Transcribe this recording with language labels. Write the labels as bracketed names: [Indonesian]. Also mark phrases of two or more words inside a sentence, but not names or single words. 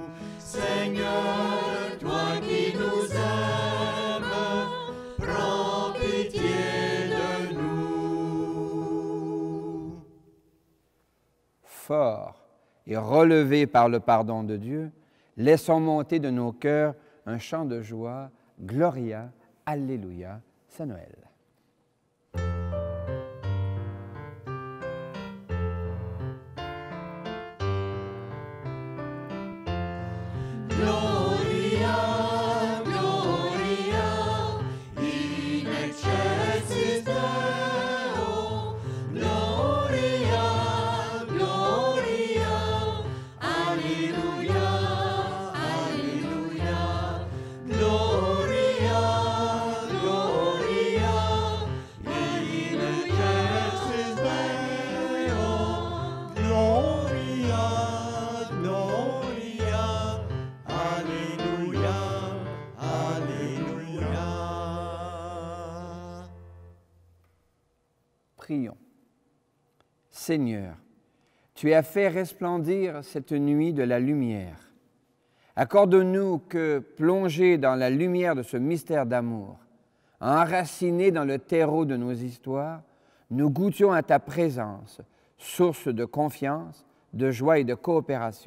[French] Seigneur, toi qui nous aimes, prends pitié de nous. Forts et relevés par le pardon de Dieu, laissons monter de nos cœurs un chant de joie, Gloria, Alléluia, Saint Noël. [Latin] Gloria, Gloria, in excelsis Deo. Gloria, Gloria, Alleluia, Alleluia. Gloria, Gloria, in excelsis Deo. Gloria, Gloria, Alléluia, Alléluia. [French] Prions. Seigneur, tu as fait resplendir cette nuit de la lumière. Accorde-nous que, plongés dans la lumière de ce mystère d'amour, enracinés dans le terreau de nos histoires, nous goûtions à ta présence, source de confiance, de joie et de coopération.